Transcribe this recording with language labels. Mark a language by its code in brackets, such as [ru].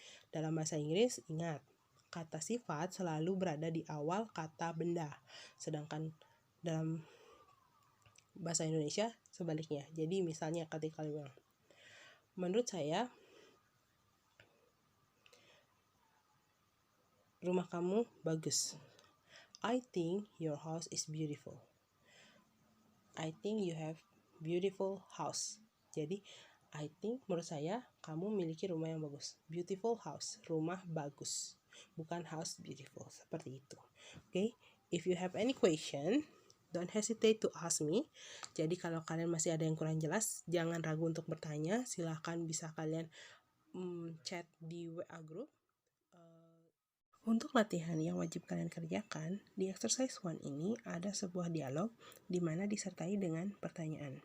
[id] Dalam bahasa Inggris, ingat, kata sifat selalu berada di awal kata benda. Sedangkan dalam bahasa Indonesia sebaliknya. Jadi misalnya ketika kalian bilang, menurut saya rumah kamu bagus. [en] I think your house is beautiful. I think you have beautiful house. [id] Jadi [en] I think [id] menurut saya kamu memiliki rumah yang bagus. [en] Beautiful house, [id] rumah bagus. Bukan [en] house beautiful, [id] seperti itu. [en] Okay, if you have any question, don't hesitate to ask me. [id] Jadi kalau kalian masih ada yang kurang jelas, jangan ragu untuk bertanya. Silahkan bisa kalian chat di WA group. Untuk latihan yang wajib kalian kerjakan, di exercise 1 ini ada sebuah dialog di mana disertai dengan pertanyaan.